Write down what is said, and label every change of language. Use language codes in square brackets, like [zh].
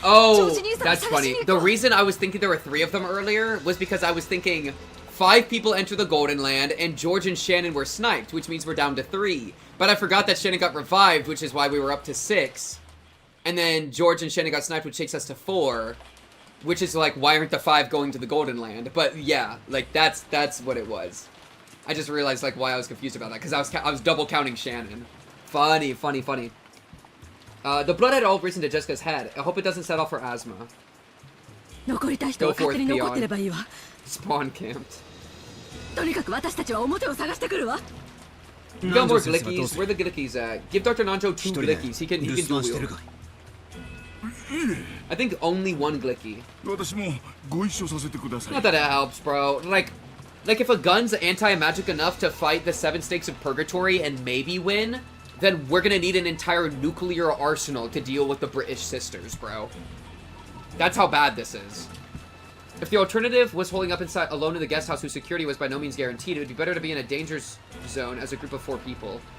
[en] Oh, [ja] ージ兄さんを [en] that's [ja] 探しに [en] funny. The [ja] こう。 [en] reason I was thinking there were 3 of them earlier was because I was thinking 5 people enter the Golden Land and George and Shannon were sniped, which means we're down to 3. But I forgot that Shannon got revived, which is why we were up to 6. And then George and Shannon got sniped, which takes us to 4. Which is like, why aren't the 5 going to the Golden Land? But yeah, like that's what it was. I just realized like why I was confused about that, because I was double counting Shannon. Funny. The blood had all risen to Jessica's head. I hope it doesn't set off her asthma. [ja] 残りたい人は勝手に残ってればいいわ。 [en] Spawn camped. [ja] とにかく私たちは表を探してくるわ。 [en] We got more glickies. Where are the glickies at? Give Dr. Nanjo 2 glickies. He can dual wield. I think only 1 glicky. [ja] 私もご一緒させてください。 [en] Not that it helps, bro. Like if a gun's anti-magic enough to fight the 7 stakes of purgatory and maybe win, then we're gonna need an entire nuclear arsenal to deal with the British sisters, bro. That's how bad this is. If the alternative was holding up inside alone in the guest house whose security was by no means guaranteed, it would be better to be in a danger zone as a group of 4 people.